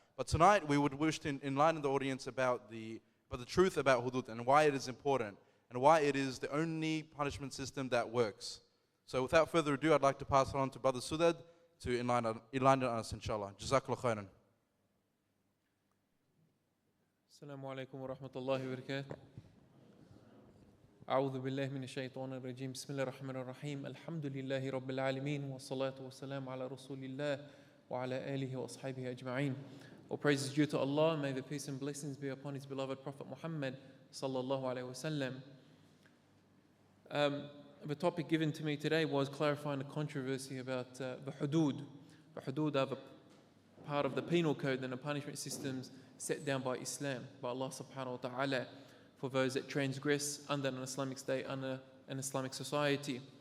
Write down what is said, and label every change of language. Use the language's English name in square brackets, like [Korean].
[English] But tonight we would wish to enlighten the audience about the truth about hudud and why it is important and why it is the only punishment system that works. So without further ado, I'd like to pass it on to Brother Soadad to enlighten us, inshallah. [Arabic] Jazakallah khairan. السلام عليكم ورحمة الله وبركاته. أعوذ بالله من الشيطان الرجيم. بسم الله الرحمن الرحيم. الحمد لله رب العالمين والصلاة والسلام على رسول الله وعلى آله وأصحابه أجمعين. [English] All praise is due to Allah. May the peace and blessings be upon His beloved Prophet Muhammad sallallahu alaihi wasallam. The topic given to me today was clarifying the controversy about the hudud. The hudud are the part of the penal code and the punishment systems set down by Islam, by Allah subhanahu wa ta'ala, for those that transgress under an Islamic state, under an Islamic society.